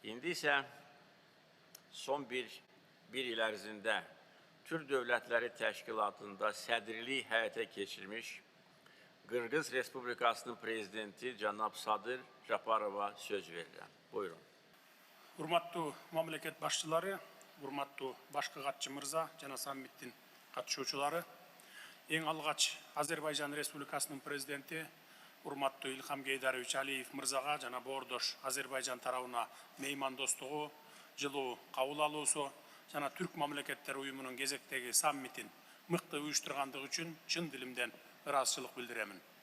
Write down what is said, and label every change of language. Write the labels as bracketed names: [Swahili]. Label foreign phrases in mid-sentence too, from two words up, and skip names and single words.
[Azerbaijani] İndi isə son bir il ərzində Türk Dövlətləri Təşkilatında sədrlik həyata keçirmiş Qırğız Respublikasının prezidenti Cənab Sadır Japarova söz verirəm. Buyurun. [Kyrgyz] Урматтуу мамлекет башчылары, урматтуу башкы катчы мырза жана саммиттин катышуучулары, эң алгач Азербайжан Республикасынын президенти урматтуу Илхам Гейдарович Алиев мырзага жана боордош Азербайжан тарабына меймандостугу, жылуу кабыл алуусу жана Түрк мамлекеттер уюмунун кезектеги саммитин мыкты уюштургандыгы үчүн чын дилимден ыраазычылык билдиремин.